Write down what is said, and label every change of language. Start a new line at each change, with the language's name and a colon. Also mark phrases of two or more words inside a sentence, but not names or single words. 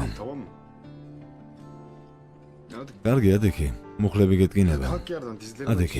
Turkish: Tamam mı? Hadi
Georgian: კარგი ადექი. მუხლები გეტკინება.
Turkish: kalk yerden dizlerini
Georgian: ადექი.